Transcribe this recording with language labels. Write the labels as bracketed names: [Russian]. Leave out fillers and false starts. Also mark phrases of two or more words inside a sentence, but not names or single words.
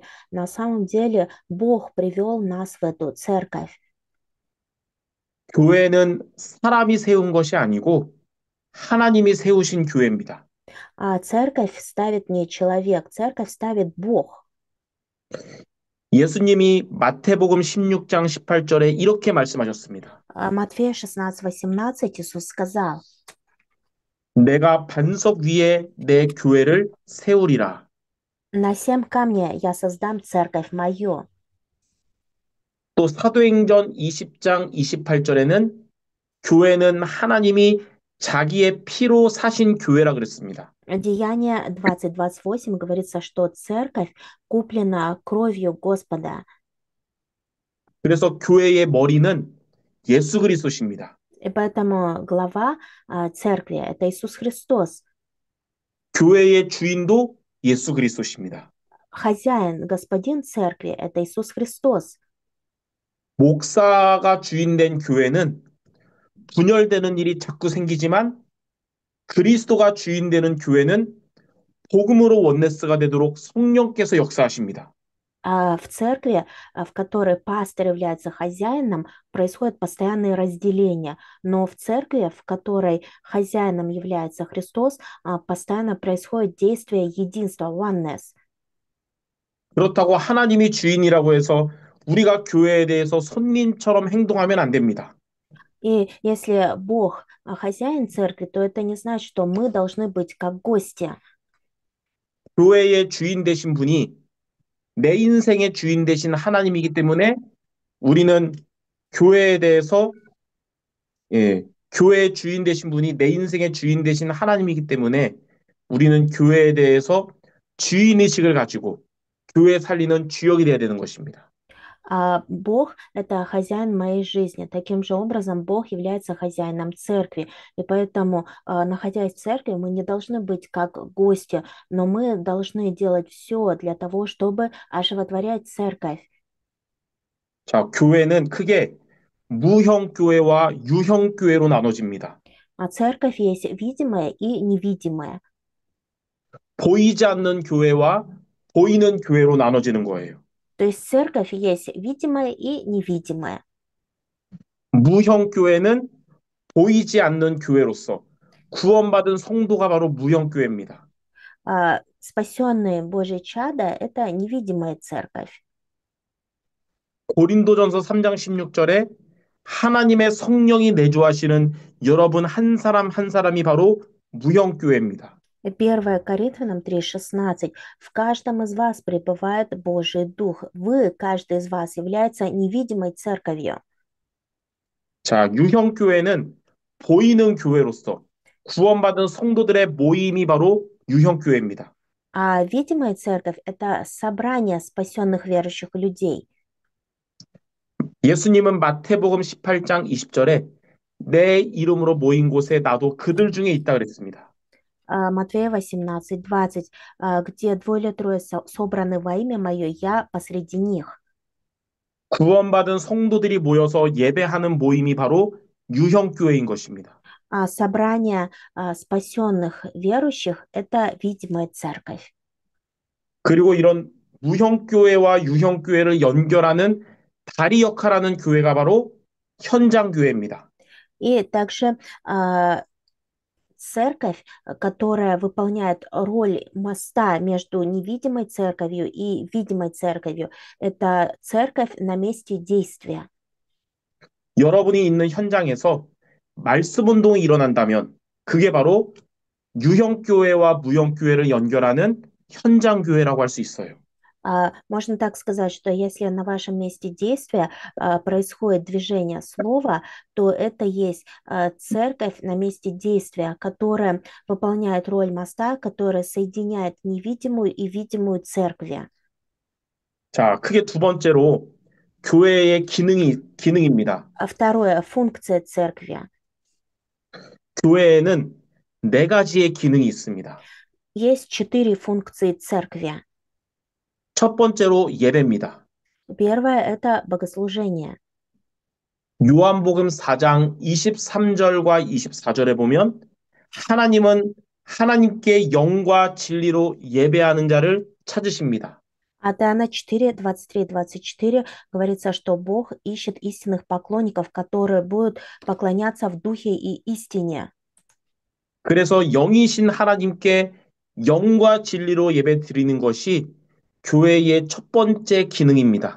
[Russian] На самом деле Бог привел нас в эту церковь. [Korean] 교회는 사람이 세운 것이 아니고 하나님이 세우신 교회입니다. [Russian] А церковь ставит не человек, церковь ставит Бог. [Korean] 예수님이 마태복음 16장 18절에 이렇게 말씀하셨습니다. [Russian] Матфея 16:18 Иисус сказал: [Korean] 내가 반석 위에 내 교회를 세우리라. [Russian] «На семь камней я создам церковь мою». [Korean] 또 사도행전 20장 28절에는 교회는 하나님이 자기의 피로 사신 교회라 그랬습니다. [Russian] Деяние 20:28 говорится, что церковь куплена кровью Господа. [Korean] 그래서 교회의 머리는 예수 그리스도십니다. [Russian] И поэтому глава церкви– это Иисус Христос. [Korean] 교회의 주인도 예수 그리스도십니다. [Russian] Хозяин, господин церкви– это Иисус Христос. [Korean] 목사가 주인된 교회는 분열되는 일이 자꾸 생기지만 그리스도가 주인되는 교회는 복음으로 원네스가 되도록 성령께서 역사하십니다. [Russian] В церкви, в которой пастор является хозяином, происходит постоянное разделение. Но в церкви, в которой хозяином является Христос, постоянно происходит действие единства, oneness. [Korean] 그렇다고 하나님이 주인이라고 해서 우리가 교회에 대해서 손님처럼 행동하면 안 됩니다. [Russian] И если Бог хозяин церкви, то это не значит, что мы должны быть как гости. [Korean] 교회의 주인 되신 분이 내 인생의 주인 되신 하나님이기 때문에 우리는 교회에 대해서 교회의 주인 되신 분이 내 인생의 주인 되신 하나님이기 때문에 우리는 교회에 대해서 주인의식을 가지고 교회 살리는 주역이 되어야 되는 것입니다. [Russian] Бог– это хозяин моей жизни. Таким же образом, Бог является хозяином церкви. И поэтому, находясь в церкви, мы не должны быть как гости, но мы должны делать все для того, чтобы оживотворять церковь. [Korean] 자, 교회는 크게 무형 교회와 유형 교회로 나눠집니다. [Russian] А церковь есть видимая и невидимая. [Korean] 보이지 않는 교회와 보이는 교회로 나눠지는 거예요. [Russian] То есть церковь есть видимая и невидимая. [Korean] 무형 교회는 보이지 않는 교회로서 구원받은 성도가 바로 무형 교회입니다. [Russian] Спасенные Божьи чада– это невидимая церковь. [Korean] 고린도전서 3장 16절에 하나님의 성령이 내주하시는 여러분 한 사람 한 사람이 바로 무형 교회입니다. [Russian] 1 Коринфянам 3:16. В каждом из вас пребывает Божий Дух. Вы, каждый из вас, является невидимой церковью. [Korean] 자, 유형 교회는 보이는 교회로서 구원받은 성도들의 모임이 바로 유형 교회입니다. [Russian] А видимая церковь– это собрание спасенных верующих людей. [Korean] 예수님은 마태복음 18장 20절에 내 이름으로 모인 곳에 나도 그들 중에 있다 그랬습니다. [Russian] Матфея 18:20, где двое или трое собраны во имя Мое, я посреди них. [Korean] 구원받은 성도들이 모여서 예배하는 모임이 바로 유형 교회인 것입니다. [Russian] Собрание спасенных верующих– это видимая церковь. [Korean] 그리고 이런 무형 교회와 유형 교회를 연결하는 다리 역할하는 교회가 바로 현장 교회입니다. [Russian] И также церковь, которая выполняет роль моста между невидимой церковью и видимой церковью, это церковь на месте действия. [Korean] 여러분이 있는 현장에서 말씀 운동이 일어난다면 그게 바로 유형 교회와 무형 교회를 연결하는 현장 교회라고 할 수 있어요. [Russian] Можно так сказать, что если на вашем месте действия происходит движение слова, то это есть церковь на месте действия, которая выполняет роль моста, которая соединяет невидимую и видимую церкви. [Korean] 자, 크게 두 번째로 교회의 기능입니다. [Russian] Второе– функция церкви. [Korean] 교회에는 네 가지의 기능이 있습니다. [Russian] Есть 4 функции церкви. [Korean] 첫 번째로 예배입니다. [Russian] Первое– это богослужение. [Korean] 요한복음 4장 23절과 24절에 보면 하나님은 하나님께 영과 진리로 예배하는 자를 찾으십니다. [Russian] От Иоанна 4, 23-24 говорится, что Бог ищет истинных поклонников, которые будут поклоняться в духе и истине. [Korean] 그래서 영이신 하나님께 영과 진리로 예배 드리는 것이 교회의 첫 번째 기능입니다.